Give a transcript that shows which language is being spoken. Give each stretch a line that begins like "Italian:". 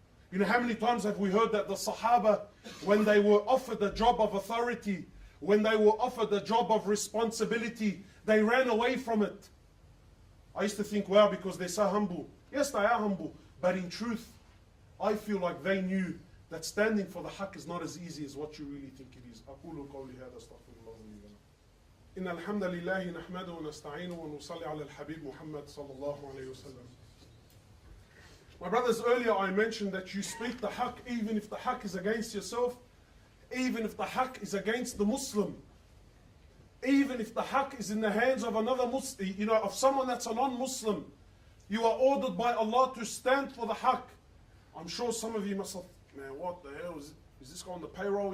English: You know, how many times have we heard that the Sahaba, when they were offered a job of authority, when they were offered a job of responsibility, they ran away from it. I used to think, wow, because they're so humble. Yes, they are humble. But in truth, I feel like they knew that standing for the haqq is not as easy as what you really think it is.
Arabic: أقول قولي هذا استغفر الله لي ولكم. إن الحمد لله نحمده ونستعينه ونصلي على الحبيب محمد صلى الله عليه وسلم.
English: My brothers, earlier I mentioned that you speak the haqq even if the haqq is against yourself, even if the haqq is against the Muslim, even if the haqq is in the hands of another Muslim, you know, of someone that's a non-Muslim. You are ordered by Allah to stand for the haqq. I'm sure some of you must have, man, what the hell is this guy on the payroll?